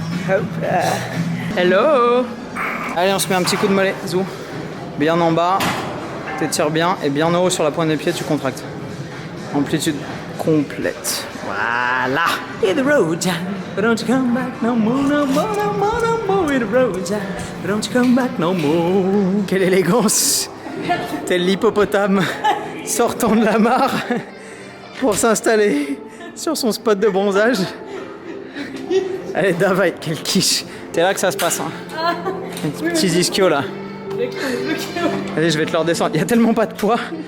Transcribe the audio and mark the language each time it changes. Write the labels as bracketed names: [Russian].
[French] Hop là. Hello. Allez, on se met un petit coup de mollet, zou. Bien en bas, t'étires bien, et bien en haut sur la pointe des pieds, tu contractes. Amplitude complète. Voilà. [English] Hit the road, Jack. But don't you come back no more, no more, no more, no more. Hit the road, Jack. But don't you come back no more. [French] Quelle élégance. Tel l'hippopotame sortant de la mare pour s'installer sur son spot de bronzage. Allez, Davai, quel quiche. C'est là que ça se passe, hein. Petits ischios là. Allez, je vais te le redescendre. Il y a tellement pas de poids.